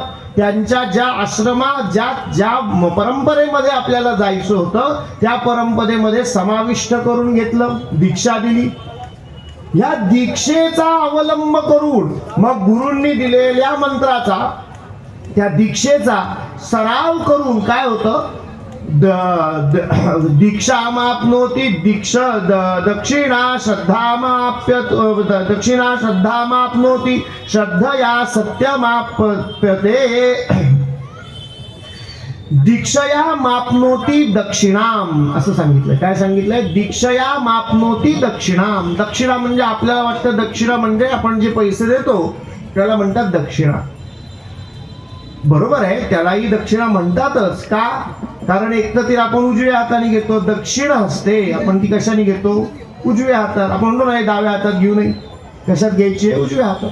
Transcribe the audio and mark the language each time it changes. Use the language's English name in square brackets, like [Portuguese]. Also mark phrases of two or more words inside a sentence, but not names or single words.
[Marathi] त्यांच्या ज्या आश्रमात ज्या परंपरेमध्ये आपल्याला जायचं होतं त्या परंपरेमध्ये समाविष्ट करून घेतलं, दीक्षा दिली. या दीक्षेचा अवलंब करून मग गुरूंनी दिलेल्या मंत्राचा, त्या दीक्षेचा सराव करून काय होतं, [Sanskrit] दीक्षा माप्नोति दक्षिणा श्रद्धा माप्नोति श्रद्धया सत्यमाप्यते दीक्षया माप्नोति दक्षिणाम, [Marathi] असं सांगितलंय. काय सांगितलंय, [Sanskrit] दीक्षया माप्नोति दक्षिणाम. [Marathi] दक्षिणा म्हणजे आपल्याला वाटतं दक्षिणा म्हणजे आपण जे पैसे देतो त्याला म्हणतात दक्षिणा. बरोबर आहे, त्यालाही दक्षिणा म्हणतातच. का, कारण एक तर ती आपण उजव्या हाताने घेतो, [Sanskrit] दक्षिण हस्ते [Marathi] आपण ती कशाने घेतो, उजव्या हातात. आपण म्हणतो नाही डाव्या हातात घेऊ नये, कशात घ्यायची, उजव्या हातात.